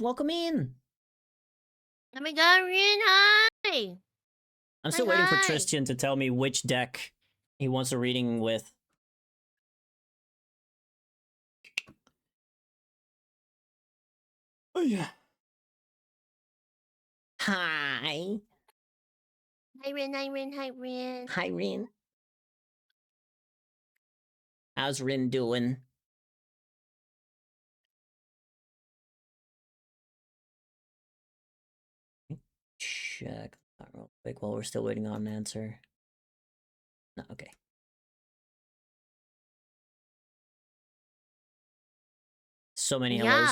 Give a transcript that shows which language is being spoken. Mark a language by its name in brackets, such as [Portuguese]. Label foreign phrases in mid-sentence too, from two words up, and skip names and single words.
[English] Welcome in. Oh my god, Rin, hi! I'm still Hi, waiting for hi. Tristan to tell me which deck he wants a reading with. Oh yeah. Hi. Hi, Rin, hi, Rin, hi, Rin. Hi, Rin. How's Rin doing? Check that real quick while we're still waiting on an answer. No, okay. So many hellos.